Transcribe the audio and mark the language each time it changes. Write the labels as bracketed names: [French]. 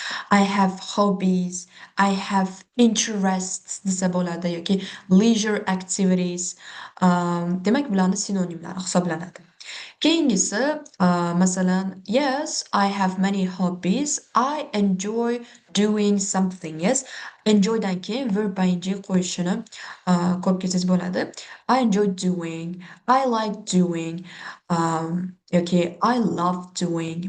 [English] I have hobbies, I have interests [Uzbek] desa bo'ladi yoki [English] leisure activities. [Uzbek] Demak, bularni sinonimlari hisoblanadi. Keyingisi, masalan, [English] yes, I have many hobbies. I enjoy doing something. [Uzbek] Yes, enjoydan keyin verb ing qo'yishini ko'rib kelsangiz bo'ladi. [English] I enjoy doing, I like doing, [Uzbek] yoki [English] I love doing.